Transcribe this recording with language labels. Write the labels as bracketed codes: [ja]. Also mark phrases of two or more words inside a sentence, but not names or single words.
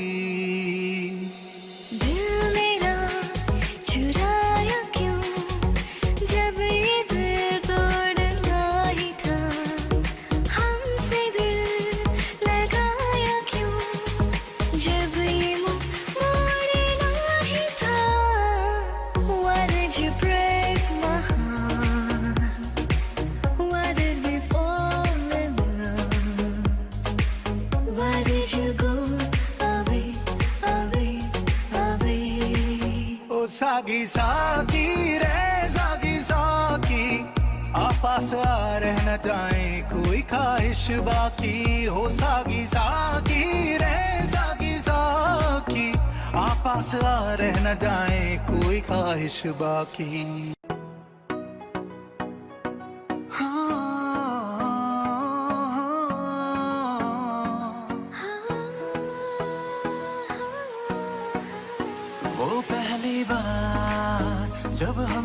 [hi] दिल मेरा चुराया क्यों जब ये दिल तोड़ना ही था हमसे दिल लगाया क्यों जब ये मुँह मोड़ना ही था [en] Why did you break my heart Why did we fall in love Why did you go away away away [hi] ओ सागी सागी रे सागी सागी आपस आ रहना चाहे कोई ख्वाहिश बाकी हो सागी सागी रे सागी सागी आपस आ रहना चाहे कोई ख्वाहिश बाकी वो पहली बार जब हम